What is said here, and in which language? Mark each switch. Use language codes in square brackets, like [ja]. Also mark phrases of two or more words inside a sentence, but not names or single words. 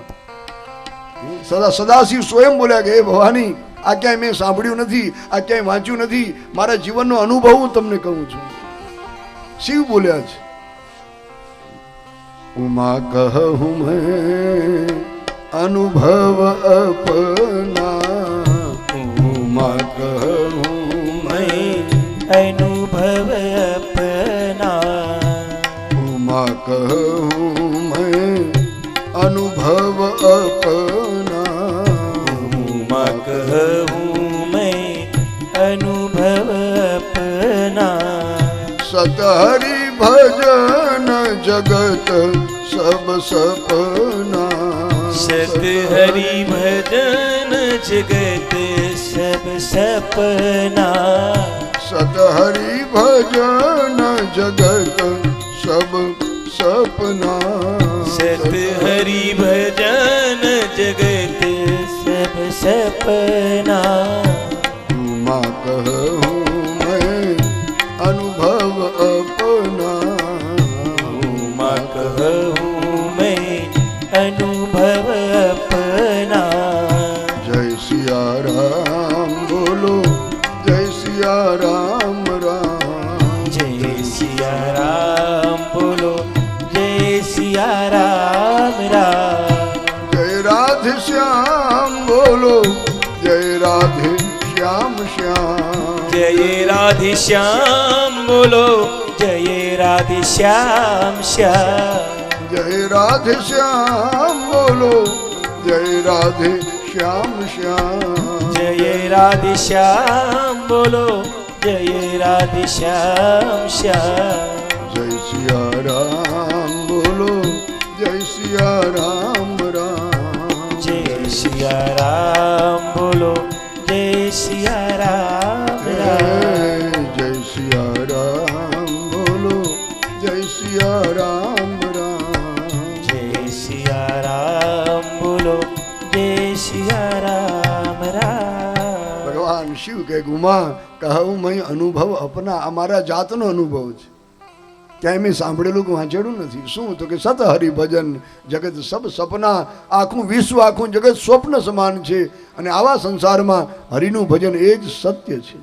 [gu] સદાશિવ સ્વયં બોલ્યા કે હે ભવાની, આ ક્યાંય મેં સાંભળ્યું નથી, આ ક્યાંય વાંચ્યું નથી, મારા જીવનનો અનુભવ હું તમને કહું છું. શિવ બોલ્યા છે, [hi] उमा कहूँ मैं अनुभव अपना, उमा कहूँ मैं अनुभव अपना, उमा कहूँ मैं अनुभव अपना, उमा कहूँ मैं अनुभव अपना, सत हरि भजन जगत सब सपना, सत हरि भजन जगत सब सपना, सत हरि भजन जगत सब सपना, सत हरि भजन जगत सब सपना, उमा कहूँ मैं अनुभव अपना, उमा कहूँ मैं अनुभव अपना. जय सिया राम बोलो, जय सिया राम राम, जय सिया राम बोलो, जय सिया राम राम. जय राधे श्याम बोलो, जय राधे श्याम श्याम, जय राधे श्याम बोलो, जय राधे श्याम श्याम. जय राधे श्याम बोलो, जय राधे श्याम श्याम, जय राधे श्याम बोलो, जय राधे श्याम श्याम. जय सिया राम बोलो, जय सिया राम राम, जय सिया राम बोलो, जय सिया राम राम. जय सिया राम बोलो, जय सिया राम राम, जय सिया राम बोलो, जय सिया राम राम. [gu] ભગવાન શિવ કે ગુમા [hi] कहूँ मैं अनुभव अपना, [gu] આ મારા જાતનો અનુભવ છે, ક્યાંય મેં સાંભળેલું કે વાંચેલું નથી. શું? તો કે [hi] सत हरि भजन जगत सब सपना, [gu] આખું વિશ્વ આખું જગત સ્વપ્ન સમાન છે. અને આવા સંસારમાં હરિનું ભજન એ જ સત્ય છે.